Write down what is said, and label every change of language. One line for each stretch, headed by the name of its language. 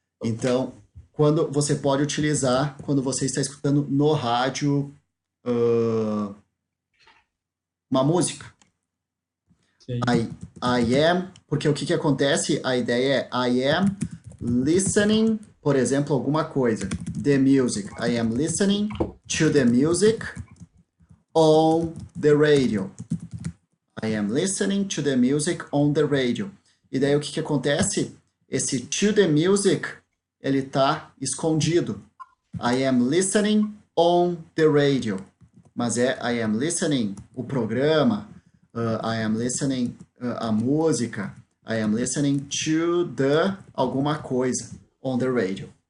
Portuguese: Então, quando você pode utilizar quando você está escutando no rádio uma música. Sim. I am, porque o que acontece? A ideia é
English: I am listening,
Portuguese: por exemplo, alguma coisa.
English: The music. I am listening to the music on the radio. I am listening to the music on the radio.
Portuguese: E daí o que acontece? Esse to the music, ele está escondido.
English: I am listening on the radio. Mas é I am listening o programa, I am listening a música, I am listening to the alguma coisa on the radio.